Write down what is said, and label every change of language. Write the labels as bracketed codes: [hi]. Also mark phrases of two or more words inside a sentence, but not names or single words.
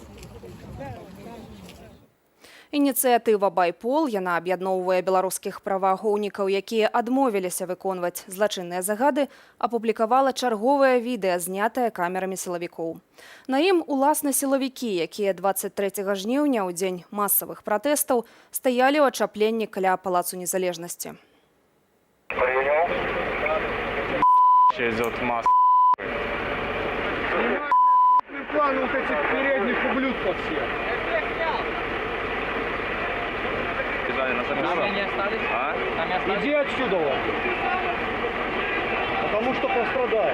[be] Ініцыятыва «Байпол», яна аб'ядноўвае беларускіх праваахоўнікаў, якія адмовіліся выконваць злачынныя загады, апублікавала чарговае відэа, знятае камерамі сілавікоў. На ім уласна сілавікі, якія 23 жніўня, у дзень масавых пратэстаў, стаялі ў ачапленні каля Палацу Незалежнасці. [ru] План вот этих передних ублюдков всех. Иди отсюда, потому что пострадаешь.